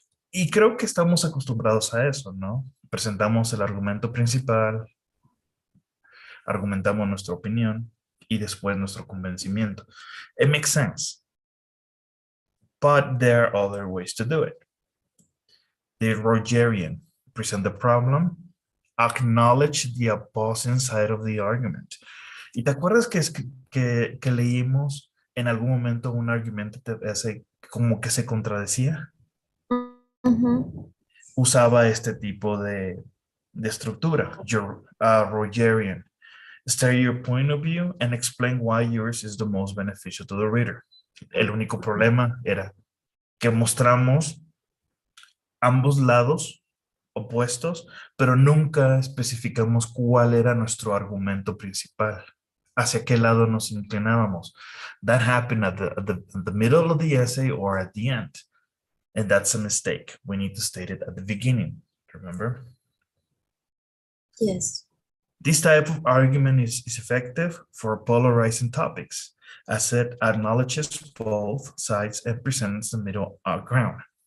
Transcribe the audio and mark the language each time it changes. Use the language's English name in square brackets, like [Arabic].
[Spanish] Y creo que estamos acostumbrados a eso, ¿no? Presentamos el argumento principal, argumentamos nuestra opinión y después nuestro convencimiento. [English] It makes sense, but there are other ways to do it. The Rogerian, present the problem, acknowledge the opposing side of the argument. [Spanish] ¿Y te acuerdas que leímos en algún momento un argumento ese como que se contradecía? Ujú. Usaba este tipo de estructura, Rogerian. [English] State your point of view and explain why yours is the most beneficial to the reader. [Spanish] El único problema era que mostramos ambos lados opuestos, pero nunca especificamos cuál era nuestro argumento principal, hacia qué lado nos inclinábamos. [English] That happened at the middle of the essay or at the end. And that's a mistake. We need to state it at the beginning, remember? Yes. This type of argument is effective for polarizing topics, as it acknowledges both sides and presents the middle ground.